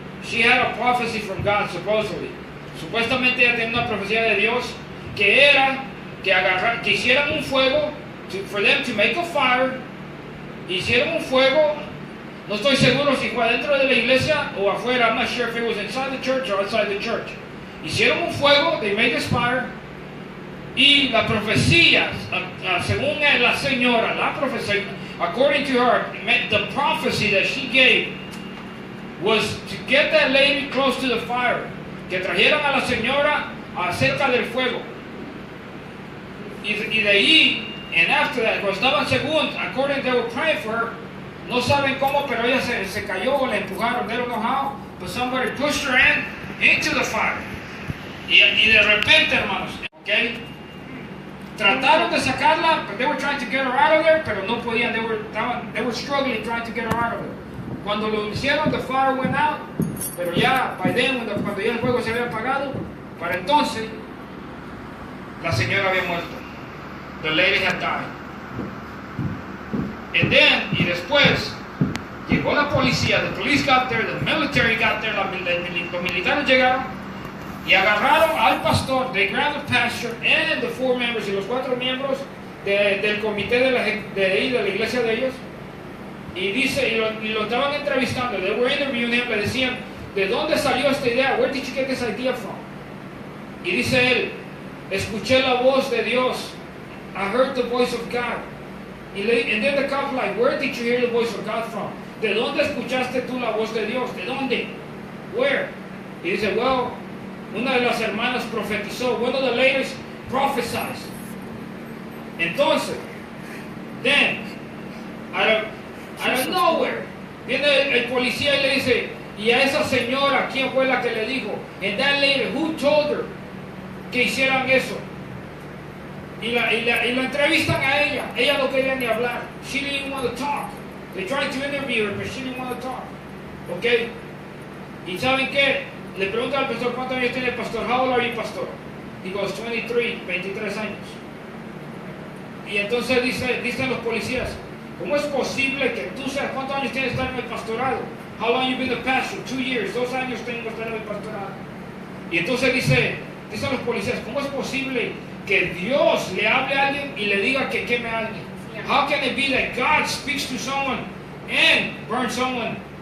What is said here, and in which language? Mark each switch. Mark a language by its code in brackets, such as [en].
[en] She had a prophecy from God, supposedly. [es] Supuestamente ella tenía una profecía de Dios que era que hicieran un fuego, [en] for them to make a fire, [es] hicieron un fuego, no estoy seguro si fue adentro de la iglesia o afuera, [en] I'm not sure if it was inside the church [es] or outside the church. Hicieron un fuego, [en] they made this fire, [es] y la profecía, según la señora, la profecía, [en] according to her, the prophecy that she gave was to get that lady close to the fire, [es] que trajeran a la señora cerca del fuego. Y de ahí, [en] and after that, [es] cuando estaban según, [en] according they were praying for her, [es] no saben cómo, pero ella se cayó o la empujaron, [en] they don't know how, but somebody pushed her into the fire. [es] Y de repente, hermanos, [en] okay, [es] trataron de sacarla, [en] but they were trying to get her out of there, [es] pero no podían, [en] they were struggling trying to get her out of there. [es] Cuando lo hicieron, [en] the fire went out, [es] pero ya, [en] by then, [es] cuando ya el fuego se había apagado, para entonces, la señora había muerto. [en] The lady had died. And then, [es] y después, llegó la policía, [en] the police got there, [es] the military got there, los militares llegaron, y agarraron al pastor, [en] they grabbed the pastor and the 4 members, [es] y los 4 miembros del comité de la iglesia de ellos, y dice, y lo estaban entrevistando, [en] they were interviewing him, [es] le decían, ¿de dónde salió esta idea? [en] Where did you get this idea from? [es] Y dice él, escuché la voz de Dios, [en] I heard the voice of God. And then the cop like, where did you hear the voice of God from? [es] ¿De dónde escuchaste tú la voz de Dios? ¿De dónde? [en] Where? [es] Y dice, well, una de las hermanas profetizó, [en] one of the ladies prophesied. [es] Entonces, [en] then, out of nowhere, [es] viene el policía y le dice, y a esa señora, ¿quién fue la que le dijo? [en] And that lady, who told her [es] que hicieran eso? Y la entrevistan a ella no quería ni hablar. [en] She didn't want to talk. They tried to interview her, but she didn't want to talk. [es] Okay? ¿Y saben qué? Le pregunta al pastor, ¿cuántos años tiene el pastor? [en] How old are you, pastor? He goes, [es] 23 años. Y entonces dicen los policías, ¿cómo es posible que tú seas, cuántos años tienes estar en el pastorado? [en] How long you been a pastor? 2 years, [es] 2 años tengo estar en el pastorado. Y entonces dicen los policías, ¿cómo es posible que Dios le hable a alguien y le diga que queme a alguien? [en] How can it be that God speaks to someone and burns someone?